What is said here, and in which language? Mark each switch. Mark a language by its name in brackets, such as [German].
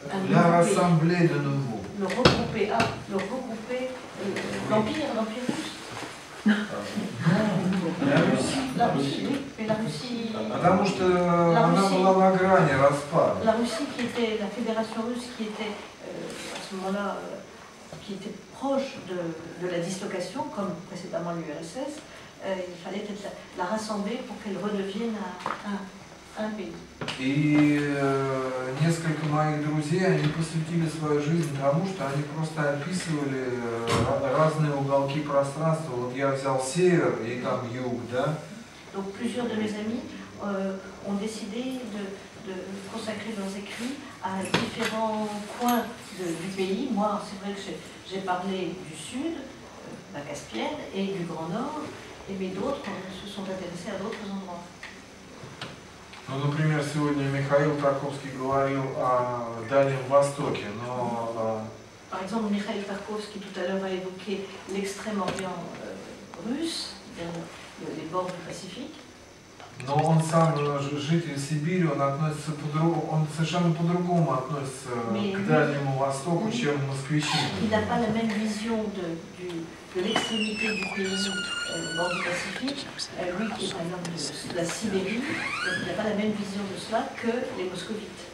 [French] La rassembler de nouveau. le regrouper, l'Empire russe. La Russie, oui, mais la Russie. [Russian] Потому что она была на грани распада. [French] La Russie qui était, la fédération russe qui était à ce moment-là, qui était proche de la dislocation, comme précédemment l'URSS, il fallait peut-être la rassembler pour qu'elle redevienne un pays. [Russian] И несколько моих друзей, они посвятили свою жизнь тому, что они просто описывали разные уголки пространства. Вот я взял север и там юг, да? [French] Donc plusieurs de mes amis ont décidé de consacrer leurs écrits à différents coins du pays. Moi, c'est vrai que j'ai parlé du sud, la Caspienne, et du Grand Nord, mais d'autres se sont intéressés à d'autres endroits. [Russian] Ну, например, сегодня Михаил Тарковский говорил о Дальнем Востоке, но... [French] Par exemple, Mikhail Tarkovsky tout à l'heure a évoqué l'extrême-orient russe, les bords du Pacifique. [Russian] Но он сам житель Сибири, он относится он совершенно по-другому относится к Дальнему Востоку, чем москвичи. [French] Il n'a pas la même vision de l'extrémité du pays bord du Pacifique. Lui qui est par exemple de la Sibérie, il n'a pas la même vision de cela que les moscovites.